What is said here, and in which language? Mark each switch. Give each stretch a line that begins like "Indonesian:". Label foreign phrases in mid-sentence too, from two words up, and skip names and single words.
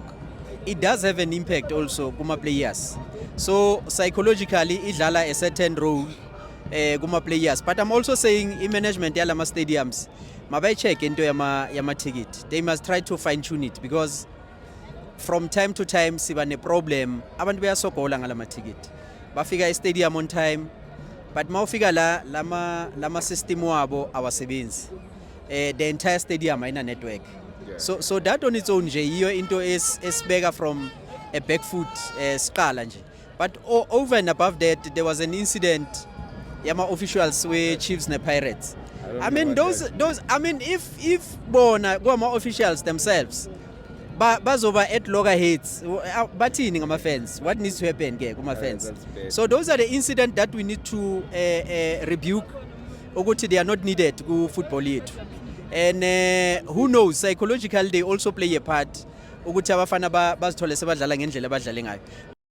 English: It does have an impact also kuma players. So psychologically idlala a certain role kuma players, but I'm also saying management yalama stadiums mabayi check into yama ticket. They must try to fine tune it, because from time to time
Zulu: siba ne problem abantu bayasogola ngalama
English: ticket.
Zulu: Bafika
English: stadium on time, but
Zulu: mawufika lama system wabo awasebenzi.
English: The entire stadium ayina network. So that on its own
Zulu: nje yiyo into esibeka
English: from a back foot
Zulu: scala nje.
English: But over and above that, there was an incident yama officials were Chiefs and Pirates. I mean those I mean if
Zulu: bona kwama
English: officials themselves bazoba at loggerheads
Zulu: bathini ngama
English: fans, what needs to happen
Zulu: ke kuma
English: fans? So those are the incidents that we need to rebuke ukuthi they are not needed ku football yethu. And who knows, psychologically they also play a part
Zulu: ukuthi abafana bazithole sebadlala ngendlela abadlale ngayo.